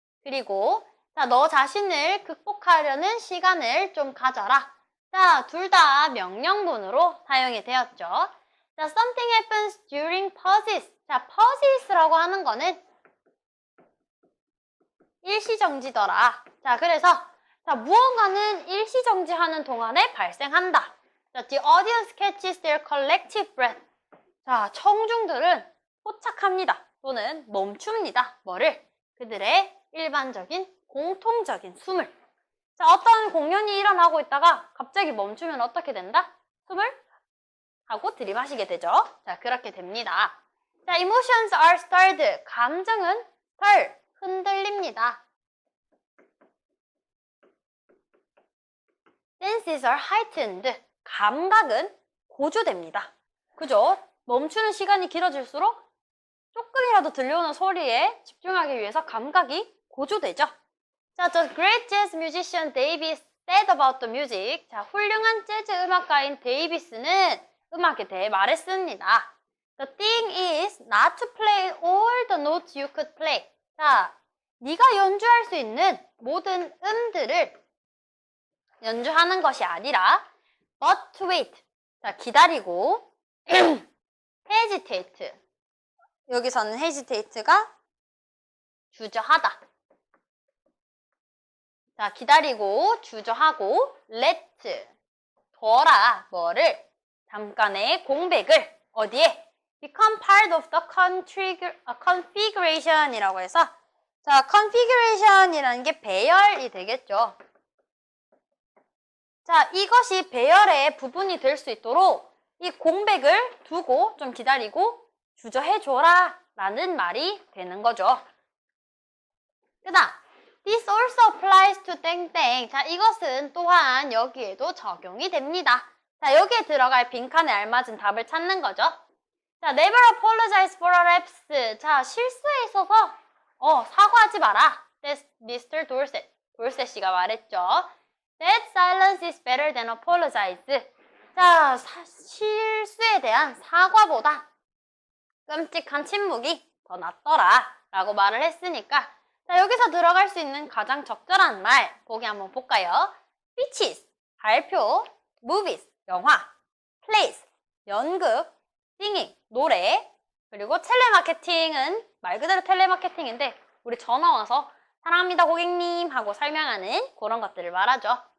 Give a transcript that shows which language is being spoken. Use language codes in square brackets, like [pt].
[ko] 그리고 자, 너 자신을 극복하려는 시간을 좀 가져라. 자, 둘 다 명령문으로 사용이 되었죠. [en] 자, something happens during pauses. [ko] 자, pauses라고 하는 거는 일시정지더라. 자, 그래서 자, 무언가는 일시정지하는 동안에 발생한다. [en] 자, the audience catches their collective breath. [ko] 자, 청중들은 포착합니다. 또는 멈춥니다. 뭐를? 그들의 일반적인 공통적인 숨을. 자, 어떤 공연이 일어나고 있다가 갑자기 멈추면 어떻게 된다? 숨을 하고 들이마시게 되죠. 자, 그렇게 됩니다. 자, [en] emotions are stirred. [ko] 감정은 stir, 흔들립니다. [en] senses are heightened. [ko] 감각은 고조됩니다. 그죠? 멈추는 시간이 길어질수록 조금이라도 들려오는 소리에 집중하기 위해서 감각이 고조되죠. [en] 자, the great jazz musician Davis said about the music. [ko] 자, 훌륭한 재즈 음악가인 데이비스는 음악에 대해 말했습니다. [en] The thing is not to play all the notes you could play. [ko] 자, 네가 연주할 수 있는 모든 음들을 연주하는 것이 아니라 [en] but to wait. [ko] 자, 기다리고 hesitate. 여기서는 hesitate가 주저하다. 자, 기다리고 주저하고 let 둬라. 뭐를? 잠깐의 공백을 어디에? [en] become part of the configuration [ko] 이라고 해서 자, configuration이라는 게 배열이 되겠죠. 자, 이것이 배열의 부분이 될 수 있도록 이 공백을 두고 좀 기다리고 주저해줘라 라는 말이 되는 거죠. 그 다음 [en] This also applies to 땡땡. [ko] 자, 이것은 또한 여기에도 적용이 됩니다. 자, 여기에 들어갈 빈칸에 알맞은 답을 찾는 거죠. [en] 자, never apologize for a lapse. [ko] 자, 실수에 있어서 사과하지 마라. [en] That's Mr. Dorset. [ko] 돌셋 씨가 말했죠. [en] That silence is better than apologize. [ko] 자, 실수에 대한 사과보다 끔찍한 침묵이 더 낫더라 라고 말을 했으니까 자, 여기서 들어갈 수 있는 가장 적절한 말 보기 한번 볼까요? speeches, 발표, movies, 영화, plays, 연극, singing, 노래, 그리고 텔레마케팅은 말 그대로 텔레마케팅인데 우리 전화 와서 사랑합니다 고객님 하고 설명하는 그런 것들을 말하죠.